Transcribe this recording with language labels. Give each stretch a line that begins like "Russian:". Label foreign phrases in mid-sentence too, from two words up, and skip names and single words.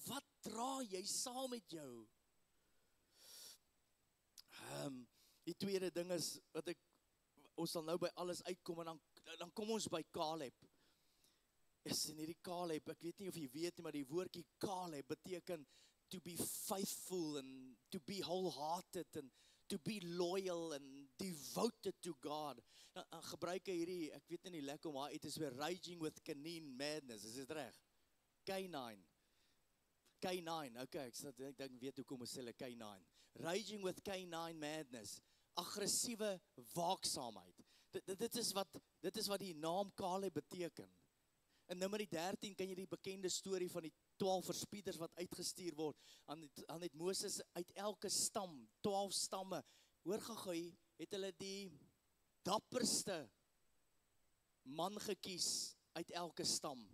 Afrikaans: Wat dra jy saam met jou? Die tweede ding is, ons sal nou by alles uitkom, en dan kom ons by Caleb. En hierdie Caleb, ek weet nie of jy weet nie, maar die woordjie Caleb beteken
English: to be faithful and to be wholehearted and to be loyal and devoted to God.
Afrikaans: Dan gebruik hy hierdie, ek weet nie lekker om haar uit is weer
English: raging with canine madness,
Afrikaans: is dit reg? K9, okay, ek dink weet hoekom ons sê hulle K9.
English: Raging with K9 madness,
Afrikaans: aggressiewe waaksaamheid. Dit is wat die naam Caleb beteken. In Numeri 13 kan jy die bekende storie van die 12 verspieders wat uitgestuur word. Dan het Moses uit elke stam, 12 stamme, hoor gou, het hulle die dapperste man gekies uit elke stam.